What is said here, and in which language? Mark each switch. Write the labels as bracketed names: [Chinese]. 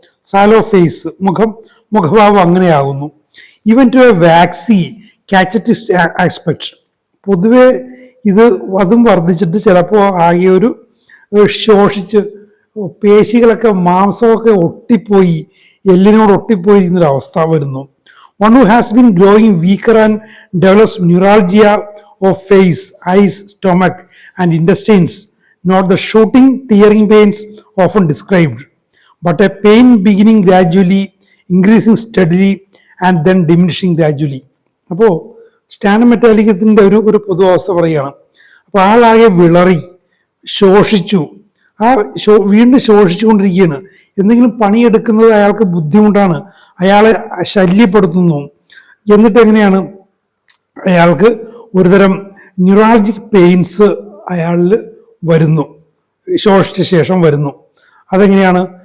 [English] sallow face, [Malayalam] മുഖഭാവം അങ്ങനെയാകുന്നു. [English] Even to A waxy കാച്ചറ്റിസ്റ്റ് aspect. [Malayalam] പൊതുവെ അതും വർദ്ധിച്ചിട്ട് ചിലപ്പോൾ ആകെ ഒരു ശോഷിച്ച് പേശികളൊക്കെ, മാംസമൊക്കെ ഒട്ടിപ്പോയി, എല്ലിനോട് ഒട്ടിപ്പോയിരിക്കുന്നൊരവസ്ഥ വരുന്നു. [English] One who has been growing weaker and develops neuralgia of face, eyes, stomach and intestines, not the shooting, tearing pains often described, but a pain beginning gradually, increasing steadily and then diminishing gradually. [Malayalam] അപ്പോൾ സ്റ്റാൻമെറ്റാലിക്കത്തിൻ്റെ ഒരു പൊതുവസ്ഥ പറയുകയാണ്. അപ്പോൾ ആളാകെ വിളറി, ശോഷിച്ചു, വീണ്ടും ശോഷിച്ചുകൊണ്ടിരിക്കുകയാണ്. എന്തെങ്കിലും പണിയെടുക്കുന്നത് അയാൾക്ക് ബുദ്ധിമുട്ടാണ്, അയാളെ ശല്യപ്പെടുത്തുന്നു. എന്നിട്ട് എങ്ങനെയാണ് അയാൾക്ക് ഒരുതരം ന്യൂറാൾജിക് പെയിൻസ് അയാളിൽ വരുന്നു, ശോഷിച്ച ശേഷം വരുന്നു. അതെങ്ങനെയാണ്?